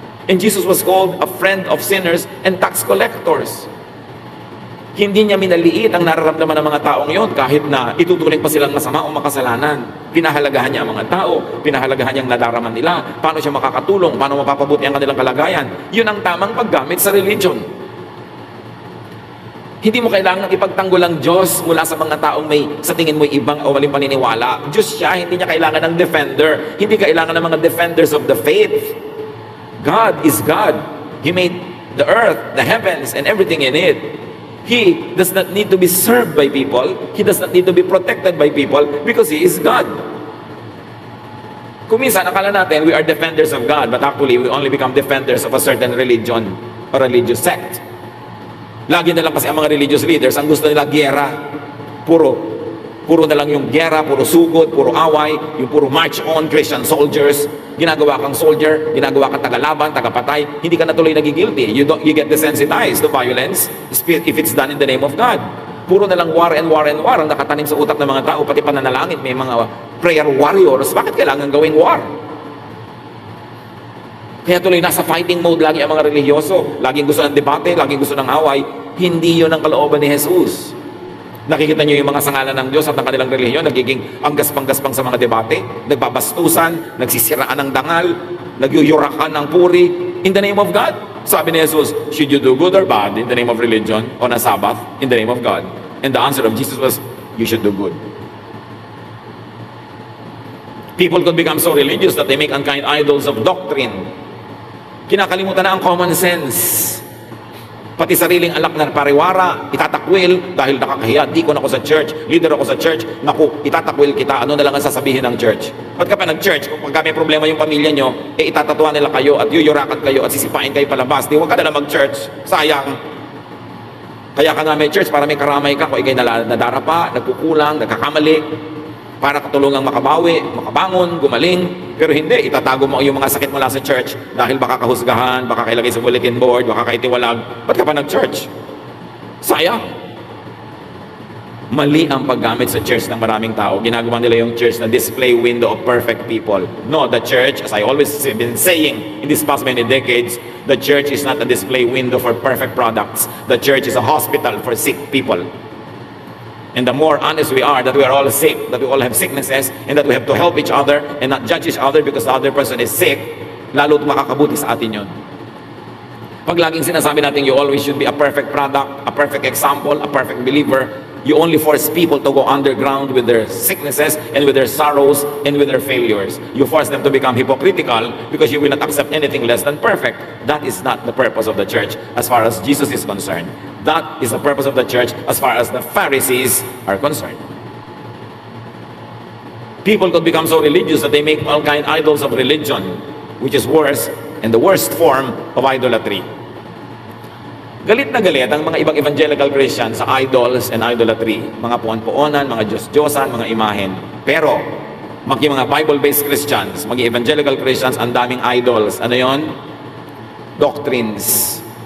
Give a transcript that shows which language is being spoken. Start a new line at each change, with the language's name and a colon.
English: And Jesus was called a friend of sinners and tax collectors.
Filipino: Hindi niya minaliit ang nararamdaman ng mga taong yon kahit na ituturing pa silang masama o makasalanan. Pinahalagahan niya ang mga tao, pinahalagahan niya ang nadaraman nila, paano siya makakatulong, paano mapapabuti ang kanilang kalagayan. Yun ang tamang paggamit sa religion. Hindi mo kailangan ipagtanggol ang Diyos mula sa mga taong may sa tingin mo ibang o maling paniniwala. Diyos siya, hindi niya kailangan ng defender. Hindi kailangan ng mga
English: defenders of the faith. God is God. He made the earth, the heavens, and everything in it. He does not need to be served by people. He does not need to be protected by people because He is God.
Filipino: Kung minsan, akala natin
English: we are defenders of God, but actually we only become defenders of a certain religion or religious sect.
Filipino: Lagi na lang kasi ang mga religious leaders, ang gusto nila gyera. Puro na lang yung gyera, puro sugod, puro away, yung puro
English: march on, Christian soldiers.
Filipino: Ginagawa kang soldier, ginagawa kang tagalaban, tagapatay, hindi ka na tuloy nagigilty.
English: You get desensitized to violence if it's done in the name of God.
Filipino: Puro na lang
English: war and war and war
Filipino: ang nakatanim sa utak ng mga tao, pati pananalangin, may mga
English: prayer warriors.
Filipino: Bakit kailangan gawing war? Kaya tuloy nasa fighting mode lagi ang mga religyoso. Laging gusto ng debate, laging gusto ng away. Hindi yun ang kalooban ni Jesus. Nakikita niyo yung mga sangalan ng Diyos at ng kanilang relihiyon, nagiging ang gaspang-gaspang sa mga debate, nagbabastusan, nagsisiraan ng dangal, nagyuyurakan ng puri,
English: in the name of God.
Filipino: Sabi ni Jesus,
English: should you do good or bad in the name of religion on a Sabbath in the name of God? And the answer of Jesus was, you should do good. People could become so religious that they make unkind idols of doctrine.
Filipino: Kinakalimutan na ang common sense. Pati sariling alak na pariwara, itatakwil dahil nakakahiya. Deacon ako sa church, leader ako sa church, naku, itatakwil kita, ano na lang ang sasabihin ng church? Ba't ka pa nag-church? Kung may problema yung pamilya nyo, itatatuan nila kayo at yuyurakan kayo at sisipain kayo palabas. Di huwag ka na lang mag-church. Sayang. Kaya ka nga may church para may karamay ka. Kung ikay nadarapa, nagkukulang, nagkakamali, para katulungang makabawi, makabangon, gumaling. Pero hindi, itatago mo yung mga sakit mula sa church dahil baka kahusgahan, baka kailagay sa bulletin board, baka kaitiwalag. Ba't ka pa nag-church? Sayang. Mali ang paggamit sa church ng maraming tao. Ginagawa nila yung church na
English: display window of perfect people. No, the church, as I always been saying in these past many decades, the church is not a display window for perfect products. The church is a hospital for sick people. And the more honest we are that we are all sick, that we all have sicknesses, and that we have to help each other and not judge each other because the other person is sick,
Filipino: lalo't makakabuti sa atin yun. Pag laging sinasabi natin
English: you always should be a perfect product, a perfect example, a perfect believer, you only force people to go underground with their sicknesses and with their sorrows and with their failures. You force them to become hypocritical because you will not accept anything less than perfect. That is not the purpose of the church as far as Jesus is concerned. That is the purpose of the church as far as the Pharisees are concerned. People could become so religious that they make all kind idols of religion, which is worse and the worst form of idolatry.
Filipino: Galit na galit ang mga ibang evangelical Christians sa
English: idols and idolatry.
Filipino: Mga puan-puonan, mga Diyos-Diyosan, mga imahen. Pero, maging mga Bible-based Christians, maging evangelical Christians, ang daming idols. Ano yon? Doctrines.